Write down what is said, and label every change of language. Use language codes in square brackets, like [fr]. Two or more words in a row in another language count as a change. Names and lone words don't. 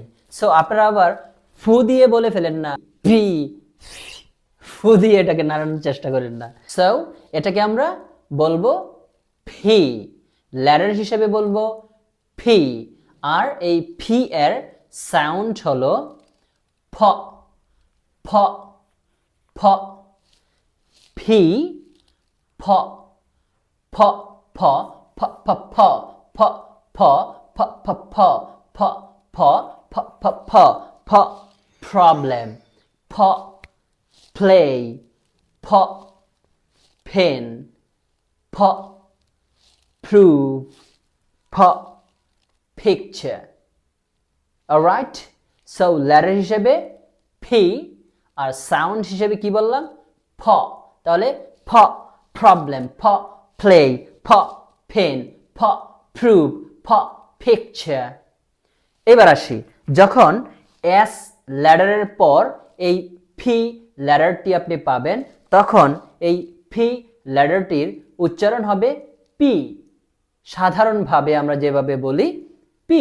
[bn] সো আপনারা আবার ফু দিয়ে বলে ফেলেন না, ফি ফু দিয়ে এটাকে নাড়ানোর চেষ্টা করেন না। সো এটাকে আমরা বলবো ফি, ল্যাডার হিসেবে বলবো ফি। আর এই ফি এর সাউন্ড হলো ফ ফ ফ। ফি ফ ফ ফ ফ ফ ফ ফ ফ ফ ফ ফ ফ ফ ফ ফ ফ। প্রবলেম ফ। play ফ। pen ফ। prove ফ। picture। [en] alright, so letter [bn] হিসেবে ফি আর সাউন্ড হিসেবে কি বললাম? ফ। তাহলে ফ প্রবলেম, ফ প্লে, ফ পেন, ফ প্রুভ, ফ পিকচার। এবার আসি, যখন এস ল্যাডারের পর এই ফি ল্যাডারটি আপনি পাবেন তখন এই ফি ল্যাডারটির উচ্চারণ হবে পি। সাধারণভাবে আমরা যেভাবে বলি পি।